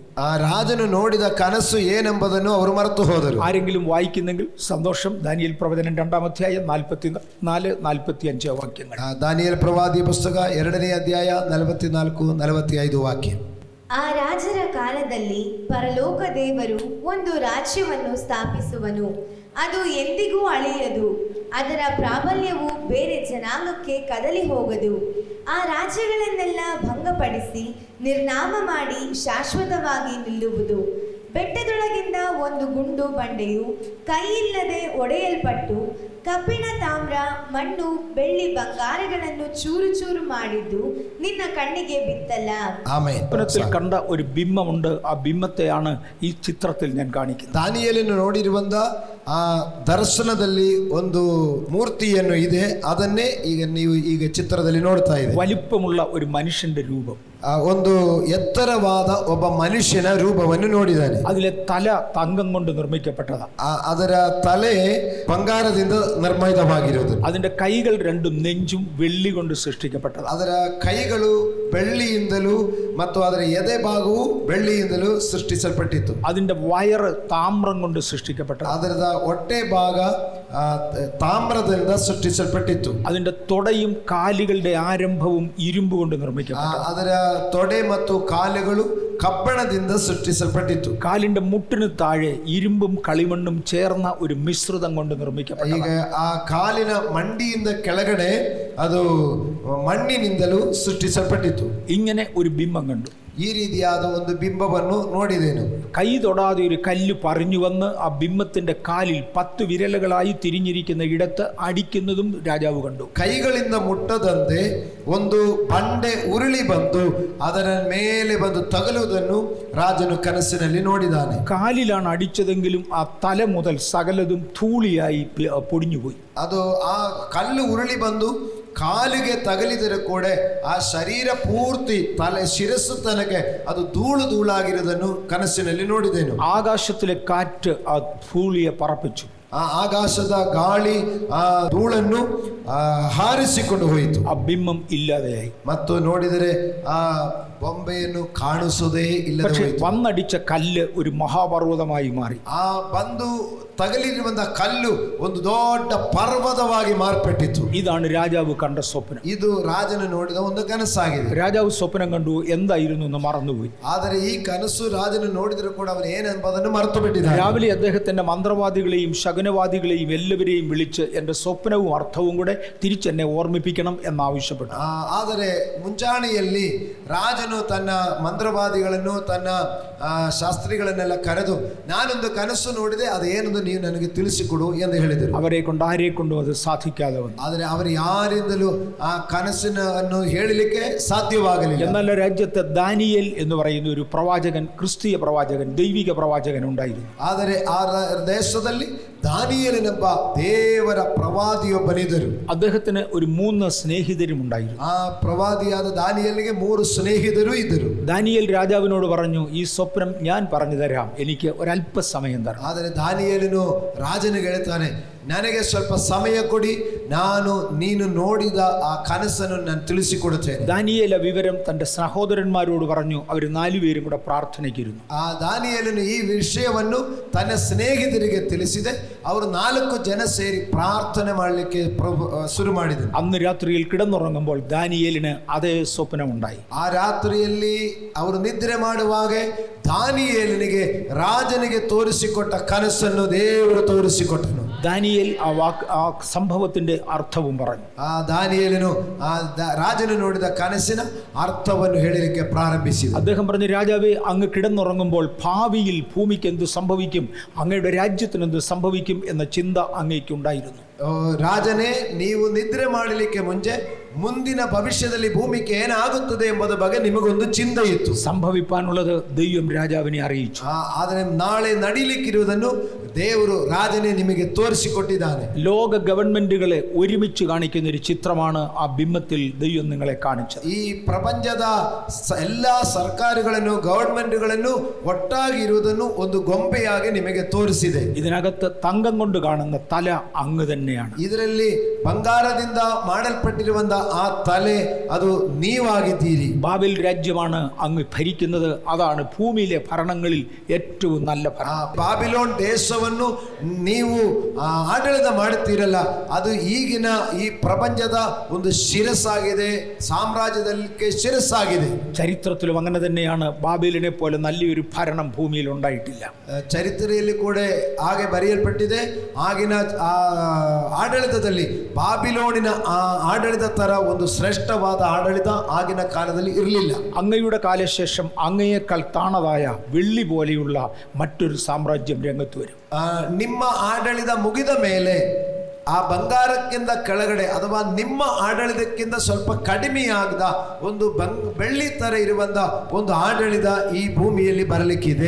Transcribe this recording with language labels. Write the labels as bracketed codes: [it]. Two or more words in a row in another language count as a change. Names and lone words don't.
[kn] ಆ ರಾಜನು ನೋಡಿದ ಕನಸು ಏನೆಂಬುದನ್ನು ಅವರು ಮರೆತು ಹೋದರು. [ml] ആരെങ്കിലും വായിക്കുന്നെങ്കിൽ സന്തോഷം. ദാനിയേൽ പ്രവചനം 2-ാം അധ്യായം 44-45 വാക്യങ്ങൾ. [kn] ದಾನಿಯೇಲ ಪ್ರವಾದಿ ಪುಸ್ತಕ 2ನೇ ಅಧ್ಯಾಯ 44-45 ವಾಕ್ಯ. ಆ ರಾಜರ ಕಾಲದಲ್ಲಿ ಪರಲೋಕ ದೇವರು ಒಂದು ರಾಜ್ಯವನ್ನು ಸ್ಥಾಪಿಸುವನು, ಅದು ಎಂದಿಗೂ ಅಳಿಯದು, ಅದರ ಪ್ರಾಬಲ್ಯವು ಬೇರೆ ಜನಾಂಗಕ್ಕೆ ಕದಲಿ ಹೋಗದು. ಆ ರಾಜ್ಯಗಳನ್ನೆಲ್ಲ ಭಂಗಪಡಿಸಿ ನಿರ್ನಾಮ ಮಾಡಿ ಶಾಶ್ವತವಾಗಿ ನಿಲ್ಲುವುದು. ಬೆಟ್ಟದೊಳಗಿಂದ ಒಂದು ಗುಂಡು ಬಂಡೆಯು ಕೈಯಿಲ್ಲದೆ ಒಡೆಯಲ್ಪಟ್ಟು ಕಬ್ಬಿಣ, ತಾಮ್ರ, ಮಣ್ಣು, ಬೆಳ್ಳಿ, ಬಂಗಾರಗಳನ್ನು ಚೂರು ಚೂರು ಮಾಡಿದ್ದು ನಿನ್ನ ಕಣ್ಣಿಗೆ ಬಿತ್ತಲ್ಲ. [ml] സ്വപ്നത്തിൽ കണ്ട ഒരു ബിംബമുണ്ട്. ആ ബിംബത്തെയാണ് ഈ ചിത്രത്തിൽ ഞാൻ കാണിക്കുന്നത്. [kn] ದಾನಿಯೇಲನು ನೋಡಿರುವಂತ ಆ ದರ್ಶನದಲ್ಲಿ ಒಂದು ಮೂರ್ತಿಯನ್ನು ಇದೆ, ಅದನ್ನೇ ನೀವು ಈಗ ಚಿತ್ರದಲ್ಲಿ ನೋಡ್ತಾ ಇದ್ದೀರಿ. [ml] വലിപ്പമുള്ള ഒരു മനുഷ്യന്റെ രൂപം, [kn] ಒಂದು ಎತ್ತರವಾದ ಒಬ್ಬ ಮನುಷ್ಯನ ರೂಪವನ್ನು ನೋಡಿದ್ದಾನೆ. [ml] അതിലെ തല തങ്കം കൊണ്ട് നിർമ്മിക്കപ്പെട്ടതാണ്. [kn] ಅದರ ತಲೆ ಬಂಗಾರದಿಂದ ನಿರ್ಮಿತವಾಗಿರುವುದು. [ml] അതിന്റെ കൈകൾ രണ്ടും നെഞ്ചും വെള്ളി കൊണ്ട് സൃഷ്ടിക്കപ്പെട്ടതാണ്. [kn] ಅದರ ಕೈಗಳು ಬೆಳ್ಳಿಯಿಂದಲೂ ಮತ್ತು ಅದರ ಎದೆ ಭಾಗವು ಬೆಳ್ಳಿಯಿಂದಲೂ ಸೃಷ್ಟಿಸಲ್ಪಟ್ಟಿತ್ತು. [ml] അതിന്റെ വയറ് താമ്രം കൊണ്ട് സൃഷ്ടിക്കപ്പെട്ടത്. [kn] ಅದರ ಹೊಟ್ಟೆ ಭಾಗ ತಾಮ್ರದಿಂದ ಸೃಷ್ಟಿಸಲ್ಪಟ್ಟಿತ್ತು. [ml] അതിന്റെ തൊടയും കാലുകളുടെ ആരംഭവും ഇരുമ്പ് കൊണ്ട് നിർമ്മിക്കപ്പെട്ടത്. [kn] ಅದರ ತೊಡೆ ಮತ್ತು ಕಾಲುಗಳು കബ്ബണದಿಂದ സൃഷ്ടിಸಲ್ಪಟ್ಟಿತ್ತು. [ml] കാലിന്റെ മുട്ടിന് താഴെ ഇരുമ്പും കളിമണ്ണും ചേർന്ന ഒരു മിശ്രിതം കൊണ്ട് നിർമ്മിക്കപ്പെട്ടു. [kn] ಈಗ ಆ ಕಾಲಿನ ಮಂಡಿಯಿಂದ ಕೆಳಗಡೆ ಅದು ಮಣ್ಣಿನಿಂದಲೂ ಸೃಷ್ಟಿಸಲ್ಪಟ್ಟಿತ್ತು. [ml] ഇങ്ങനെ ഒരു ബിംബം കണ്ടു. [kn] ಈ ರೀತಿಯಾದ ಒಂದು ಬಿಂಬವನ್ನು ನೋಡಿದೆನು. [ml] കൈ തൊടാതെ ഒരു കല്ല് പറഞ്ഞു വന്ന് ആ ബിംബത്തിന്റെ കാലിൽ 10 വിരലുകളായി തിരിഞ്ഞിരിക്കുന്ന ഇടത്ത് അടിക്കുന്നതും രാജാവ് കണ്ടു. [kn] ಕೈಗಳಿಂದ ಮುಟ್ಟದಂತೆ ಒಂದು ಬಂಡೆ ಉರುಳಿ ಬಂದು ಅದರ ಮೇಲೆ ಬಂದು ತಗಲುವುದನ್ನು ರಾಜನು ಕನಸಿನಲ್ಲಿ ನೋಡಿದಾನೆ. [ml] കാലിലാണ് അടിച്ചതെങ്കിലും ആ തല മുതൽ സകലതും ധൂളിയായി പൊടിഞ്ഞുപോയി. [kn] ಅದು ಆ ಕಲ್ಲು ಉರುಳಿ ಬಂದು ಕಾಲಿಗೆ ತಗಲಿದರೆ ಕೂಡ ಆ ಶರೀರ ಪೂರ್ತಿ ತಲೆ ಶಿರಸ್ಸು ತನಕ ಅದು ಧೂಳು ಧೂಳಾಗಿರುವುದನ್ನು ಕನಸಿನಲ್ಲಿ ನೋಡಿದೆನು. [ml] ആകാശത്തിലെ കാറ്റ് ആ ധൂളിയെ പറപ്പിച്ചു. [kn] ಆ ಆಕಾಶದ ಗಾಳಿ ಆ ಧೂಳನ್ನು ಹಾರಿಸಿಕೊಂಡು ಹೋಯಿತು. [ml] ആ ബിംബം ഇല്ലാതെയായി. [kn] ಮತ್ತು ನೋಡಿದರೆ ಆ ಬೊಂಬೆಯನ್ನು ಕಾಣಿಸುವುದೇ ಇಲ್ಲದೆ ಹೋಯಿತು. [ml] വന്നടിച്ച കല്ല് ഒരു മഹാപർവ്വതമായി മാറി. [kn] ಆ ಬಂದು തകലിരുವಂತ ಕಲ್ಲು ಒಂದು ದೊಡ್ಡ ಪರ್ವತವಾಗಿ ಮಾರ್ಪಟ್ಟಿತು. [ml] ഇതാണ് രാജാവ് കണ്ട സ്വപ്നം. [kn] ಇದು ರಾಜನು ನೋಡಿದ ಒಂದು ಕನಸಾಗಿದೆ. [ml] രാജാവ് സ്വപ്നം കണ്ടു, എന്തായിരുന്നു എന്ന് മറന്നുപോയി. [kn] ಆದರೆ ಈ ಕನಸು ರಾಜನು ನೋಡಿದರೂ ಕೂಡ ಅವನು ಏನೆಂಬುದನ್ನು ಮರೆತು ಬಿಟ್ಟಿದ್ದಾನೆ. [ml] രാവിലെ അദ്ദേഹത്തിന്റെ മന്ത്രവാദികളെയും ശകുനവാദികളെയും എല്ലാവരെയും വിളിച്ച് എന്റെ സ്വപ്നവും അർത്ഥവും കൂടെ തിരിച്ചെന്നെ ഓർമ്മിപ്പിക്കണം എന്നാവശ്യപ്പെട്ടു. [kn] ಆದರೆ ಮುಂಜಾನೆಯಲ್ಲಿ ರಾಜನು ತನ್ನ ಮಂತ್ರವಾದಿಗಳನ್ನು ತನ್ನ ಶಾಸ್ತ್ರಿಗಳನ್ನೆಲ್ಲ ಕರೆದು ನಾನೊಂದು ಕನಸು ನೋಡಿದೆ, ಅದೇನೆಂದು ನೀವು ನನಗೆ ತಿಳಿಸಿಕೊಡು ಎಂದು ಹೇಳಿದರು. [ml] അവരെ കൊണ്ട് ആരെ കൊണ്ടും അത് സാധിക്കാതെ വന്നു. [kn] ಆದರೆ ಅವರು ಯಾರಿಂದಲೂ ಆ ಕನಸನ್ನು ಹೇಳಲಿಕ್ಕೆ ಸಾಧ್ಯವಾಗಲಿಲ್ಲ. [ml] എന്നാൽ രാജ്യത്തെ ദാനിയേൽ എന്ന് പറയുന്ന ഒരു പ്രവാചകൻ, ക്രിസ്തീയ പ്രവാചകൻ, ദൈവിക പ്രവാചകൻ ഉണ്ടായിരുന്നു. [kn] ಆದರೆ ಆ ದೇಶದಲ್ಲಿ ದಾನಿಯೇಲನೆಂಬ ದೇವರ ಪ್ರವಾದಿಯೊಬ್ಬನಿದ್ದರು. [ml] അദ്ദേഹത്തിന് ഒരു 3 സ്നേഹിതരും ഉണ്ടായിരുന്നു. [kn] ಆ ಪ್ರವಾದಿಯಾದ ದಾನಿಯೇಲನಿಗೆ 3 ಸ್ನೇಹಿತರು ಇದ್ದರು. [ml] ദാനിയേൽ രാജാവിനോട് പറഞ്ഞു, ഈ സ്വപ്നം ഞാൻ പറഞ്ഞു തരാം, എനിക്ക് ഒരല്പസമയം തരണം. [kn] ಆದರೆ ದಾನಿಯೇಲನು ರಾಜನಿಗೆ ಹೇಳ್ತಾನೆ, ನನಗೆ ಸ್ವಲ್ಪ ಸಮಯ ಕೊಡಿ, ನೀನು ನೋಡಿದ ಆ ಕನಸನ್ನು ನಾನು ತಿಳಿಸಿಕೊಡುತ್ತೇನೆ. [ml] ദാനിയേൽ വിവരം തന്റെ സഹോദരന്മാരോട് പറഞ്ഞു. അവർ 4 പേരും കൂടെ പ്രാർത്ഥനയ്ക്കിരുന്നു. [kn] ಆ ದಾನಿಯೇಲನು ಈ ವಿಷಯವನ್ನು ತನ್ನ ಸ್ನೇಹಿತರಿಗೆ ತಿಳಿಸಿದೆ. ಅವರು 4 ಜನ ಸೇರಿ ಪ್ರಾರ್ಥನೆ ಮಾಡಲಿಕ್ಕೆ ಶುರು ಮಾಡಿದರು. [ml] അന്ന് രാത്രിയിൽ കിടന്നുറങ്ങുമ്പോൾ ദാനിയേലിന് അതേ സ്വപ്നമുണ്ടായി. [kn] ಆ ರಾತ್ರಿಯಲ್ಲಿ ಅವರು ನಿದ್ರೆ ಮಾಡುವಾಗ ದಾನಿಯೇಲನಿಗೆ ರಾಜನಿಗೆ ತೋರಿಸಿಕೊಟ್ಟ ಕನಸನ್ನು ದೇವರು ತೋರಿಸಿಕೊಟ್ಟನು. [ml] ദാനിയേൽ ആ സംഭവത്തിന്റെ അർത്ഥവും പറഞ്ഞു. [kn] ಆ ದಾನಿಯೇಲನು ಆ ರಾಜನು ನೋಡಿದ ಕನಸಿನ ಅರ್ಥವನ್ನು ಹೇಳಲಿಕ್ಕೆ ಪ್ರಾರಂಭಿಸಿದ. [ml] അദ്ദേഹം പറഞ്ഞു, രാജാവേ, അങ്ങ് കിടന്നുറങ്ങുമ്പോൾ ഭാവിയിൽ ഭൂമിക്ക് എന്ത് സംഭവിക്കും, അങ്ങയുടെ രാജ്യത്തിന് എന്ത് സംഭവിക്കും എന്ന ചിന്ത അങ്ങേക്കുണ്ടായിരുന്നു. [kn] ರಾಜನೇ, ನೀವು ನಿದ್ರೆ ಮಾಡಲಿಕ್ಕೆ ಮುಂಚೆ ಮುಂದಿನ ಭವಿಷ್ಯದಲ್ಲಿ ಭೂಮಿಗೆ ಏನಾಗುತ್ತದೆ ಎಂಬುದರ ಬಗ್ಗೆ ನಿಮಗೊಂದು ಚಿಂತೆ ಇತ್ತು. [ml] സംഭവിപ്പാനുള്ളത് ദൈവം രാജാവിനെ അറിയിച്ചു. [kn] ಆದರೆ ನಾಳೆ ನಡೀಲಿಕ್ಕಿರುವುದನ್ನು ದೇವರು ರಾಜನೇ ನಿಮಗೆ ತೋರಿಸಿಕೊಟ್ಟಿದ್ದಾನೆ. [ml] ലോക ഗവൺമെന്റുകളെ ഒരുമിച്ച് കാണിക്കുന്ന ഒരു ചിത്രമാണ് ആ ബിംബത്തിൽ ദൈവം നിങ്ങളെ കാണിച്ചത്. [kn] ಈ ಪ್ರಪಂಚದ ಎಲ್ಲಾ ಸರ್ಕಾರಗಳನ್ನು ಗವರ್ಮೆಂಟ್ಗಳನ್ನು ಒಟ್ಟಾಗಿ ಇರುವುದನ್ನು ಒಂದು ಗೊಂಬೆಯಾಗಿ ನಿಮಗೆ ತೋರಿಸಿದೆ. [ml] ഇതിനകത്ത് തങ്കം കൊണ്ട് കാണുന്ന തല അങ്ങ് തന്നെയാണ്. [kn] ಇದರಲ್ಲಿ ಬಂಗಾರದಿಂದ ಮಾಡಲ್ಪಟ್ಟಿರುವಂತಹ ಆ ತಲೆ ಅದು ನೀವಾಗಿದ್ದೀರಿ. [ml] ബാബേൽ രാജ്യമാണ് അങ്ങ് ഭരിക്കുന്നത്. അതാണ് ഭൂമിയിലെ ഭരണങ്ങളിൽ ഏറ്റവും നല്ല ഭരണം. [kn] ಬಾಬಿಲೋನ್ ದೇಶವನ್ನು ನೀವು ಆಡಳಿತ ಮಾಡುತ್ತೀರಲ್ಲ, ಅದು ಈಗಿನ ಈ ಪ್ರಪಂಚದ ಒಂದು ಶಿರಸ್ಸಾಗಿದೆ, സാമ്രാജ്യದಕ್ಕೆ ಶಿರಸ್ಸಾಗಿದೆ. [ml] ചരിത്രത്തിലും അങ്ങനെ തന്നെയാണ്. ബാബേലിനെ പോലെ നല്ലൊരു ഭരണം ഭൂമിയിൽ ഉണ്ടായിട്ടില്ല. [kn] ಚರಿತ್ರೆಯಲ್ಲಿ ಕೂಡ ಹಾಗೆ ಬರೆಯಲ್ಪಟ್ಟಿದೆ. ಆಗಿನ ಆಡಳಿತದಲ್ಲಿ ಬಾಬಿಲೋನಿನ ಆಡಳಿತ ತರ ಒಂದು ಶ್ರೇಷ್ಠವಾದ ಆಡಳಿತ ಆಗಿನ ಕಾಲದಲ್ಲಿ ಇರಲಿಲ್ಲ. [ml] അങ്ങയുടെ കാലശേഷം അങ്ങയേക്കാൾ താണതായ വെള്ളി പോലെയുള്ള മറ്റൊരു സാമ്രാജ്യം രംഗത്ത് വരും. [kn] ನಿಮ್ಮ ಆಡಳಿತ ಮುಗಿದ ಮೇಲೆ ಆ ಬಂಗಾರಕ್ಕಿಂತ ಕೆಳಗಡೆ ಅಥವಾ ನಿಮ್ಮ ಆಡಳಿತಕ್ಕಿಂತ ಸ್ವಲ್ಪ ಕಡಿಮೆಯಾಗದ ಒಂದು ಬೆಳ್ಳಿ ತರ ಇರುವಂತ ಒಂದು ಆಡಳಿತ ಈ ಭೂಮಿಯಲ್ಲಿ ಬರಲಿಕ್ಕಿದೆ.